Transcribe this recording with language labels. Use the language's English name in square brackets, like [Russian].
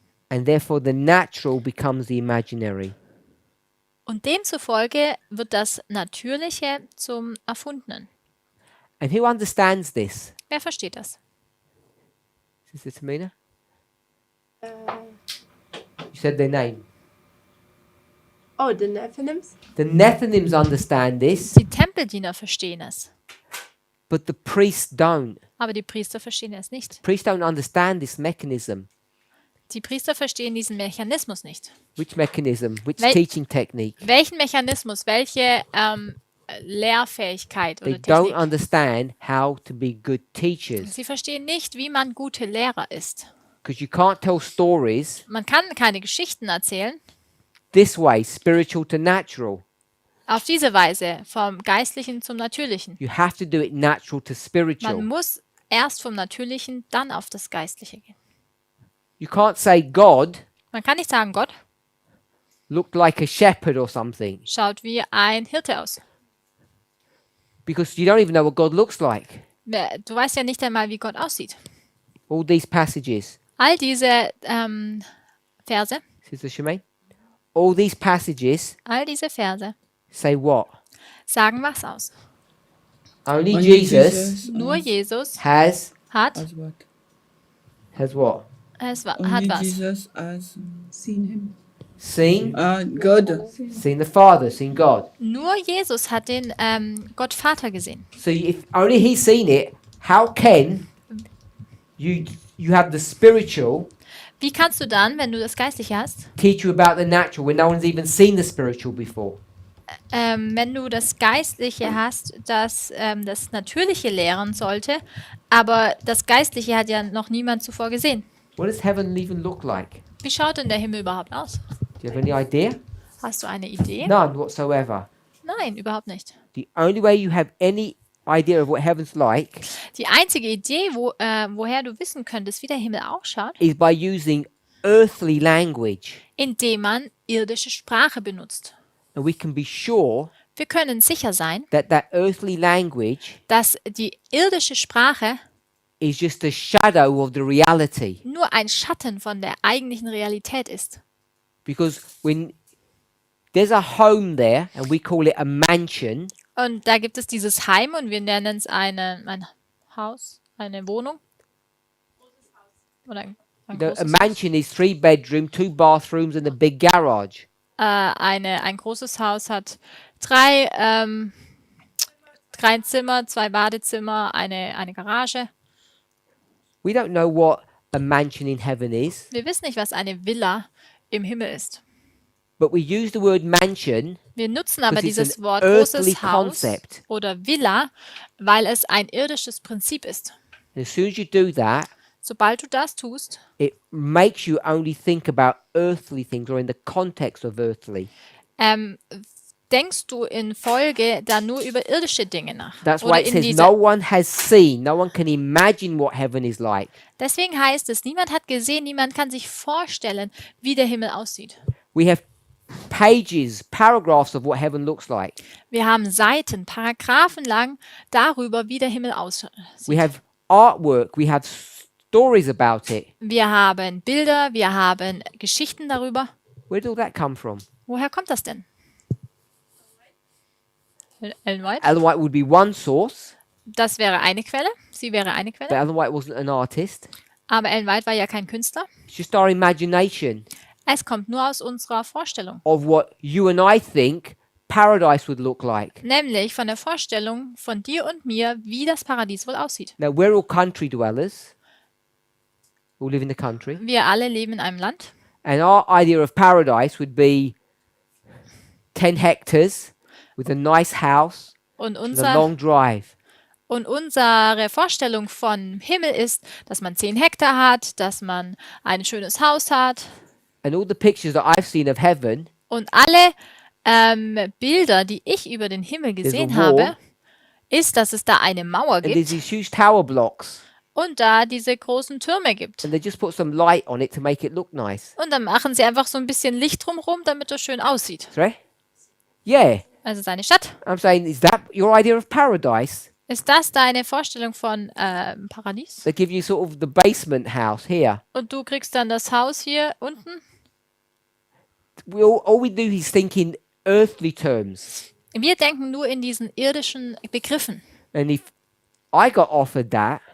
[English] And therefore the natural becomes the imaginary. [German] Und demzufolge wird das Natürliche zum Erfundenen. [English] And who understands this? [German] Wer versteht das? [English] Sister Tamina? Uh, You said their name. oh, the Nephilims? The Nethinims understand this, [German] Die Tempeldiener verstehen es, [English] but the priests don't. [German] aber die Priester verstehen es nicht. [English] Priests don't understand this mechanism. [German] Die Priester verstehen diesen Mechanismus nicht. [English] Which mechanism? Which [German] Wel- [English] teaching technique? [German] Welchen Mechanismus, welche Lehrfähigkeit [English] They [German] oder [English] don't [German] Technik? [English] understand how to be good teachers. [German] Sie verstehen nicht, wie man gute Lehrer ist. [English] Because you can't tell stories [German] Man kann keine Geschichten erzählen, [English] this way, spiritual to natural. [German] auf diese Weise, vom Geistlichen zum Natürlichen. [English] You have to do it natural to [German] Man [English] spiritual. [German] muss erst vom Natürlichen, dann auf das Geistliche gehen. [English] You can't say God [German] Man kann nicht sagen, Gott [English] looked like a shepherd or something, [German] schaut wie ein Hirte aus. [English] because you don't even know what God looks like. [German] Du weißt ja nicht einmal, wie Gott aussieht. [English] All these passages, [German] All diese Verse, [English] Sister Shemaine, all these passages say what? [German] sagen was aus. [English] Only Only Jesus [German] Nur Jesus [English] has [German] hat [English] As what? what? [German] hat [English] Only [German] was. [English] Jesus has Seen him. Seen God. seen the Father, seen God. [German] Nur Jesus hat den Gott Vater gesehen. [English] So if only he's seen it, how can you have the spiritual [German] Wie kannst du dann, wenn du das Geistliche hast, [English] teach you about the natural when no one's even seen the spiritual before? [German] wenn du das Geistliche hast, das das Natürliche lehren sollte, aber das Geistliche hat ja noch niemand zuvor gesehen. [English] What does heaven even look like? [German] Wie schaut denn der Himmel überhaupt aus? [English] Do you have any idea? [German] Hast du eine Idee? [English] None whatsoever. [German] Nein, überhaupt nicht. [English] The only way you have any idea of what heaven's like [German] Die einzige Idee, woher du wissen könntest, wie der Himmel ausschaut, [English] is by using earthly language. [German] indem man irdische Sprache benutzt. [English] And we can be sure [German] Wir können sicher sein, [English] that that earthly language [German] dass die irdische Sprache [English] is just a shadow of the reality. [German] nur ein Schatten von der eigentlichen Realität ist. [English] Because when there's a home there, and we call it a mansion, [German] Und da gibt es dieses Heim und wir nennen es ein Haus, eine Wohnung. Oder ein [English] a [German] großes Haus. [English] mansion is 3 bedroom, 2 bathrooms, and a big garage. [German] Ein großes Haus hat drei Zimmer, 2 Badezimmer, eine Garage. [English] We don't know what a mansion in heaven is, [German] Wir wissen nicht, was eine Villa im Himmel ist. [English] but we use the word mansion [German] Wir nutzen aber [English] because it's [German] dieses [English] an [German] Wort [English] earthly [German] großes Haus [English] concept. [German] oder Villa, weil es ein irdisches Prinzip ist. [English] And as soon as you do that, [German] Sobald du das tust, [English] it makes you only think about earthly things or in the context of earthly. [German] denkst du in Folge dann nur über irdische Dinge nach. [English] That's [German] Oder [English] why it [German] in [English] says [German] diese, [English] no one has seen, no one can imagine what heaven is like. [German] deswegen heißt es, niemand hat gesehen, niemand kann sich vorstellen, wie der Himmel aussieht. [English] We have pages, paragraphs of what heaven looks like. [German] Wir haben Seiten, Paragraphen lang darüber, wie der Himmel aussieht. [English] We have artwork, we have stories about it. [German] Wir haben Bilder, wir haben Geschichten darüber. [English] Where did all that come from? [German] Woher kommt das denn? [English] Ellen White? Ellen White would be one source, [German] Das wäre eine Quelle. Sie wäre eine [English] but [German] Quelle. [English] Ellen White wasn't an artist. [German] Aber Ellen White war ja kein Künstler. [English] It's just our imagination [German] Es kommt nur aus unserer Vorstellung. [English] of what you and I think paradise would look like. [German] Nämlich von der Vorstellung von dir und mir, wie das Paradies wohl aussieht. [English] Now, we're all country dwellers. We all live in the country. [German] Wir alle leben in einem Land. [English] And our idea of paradise would be 10 hectares with a nice house [German] Und, [English] and a long drive. [German] unsere Vorstellung von Himmel ist, dass man 10 Hektar hat, dass man ein schönes Haus hat. [English] And all the pictures that I've seen of heaven, [German] Und alle Bilder, die ich über den Himmel gesehen [English] There's a wall. [German] habe, ist, dass es da eine Mauer [English] and there's [German] gibt [English] these huge tower blocks, [German] und da diese großen Türme gibt. [English] and they just put some light on it to make it look nice. [German] Und dann machen sie einfach so ein bisschen Licht drumherum, damit es schön aussieht. [English] Sorry? Yeah. [German] Also seine Stadt. [English] I'm saying, is that your idea of paradise? [German] Ist das deine Vorstellung von Paradies? [English] They give you sort of the basement house here. [German] Und du kriegst dann das Haus hier unten? [English] All we do is think in earthly terms. [German] Wir denken nur in diesen irdischen Begriffen. [English] And if I got offered that,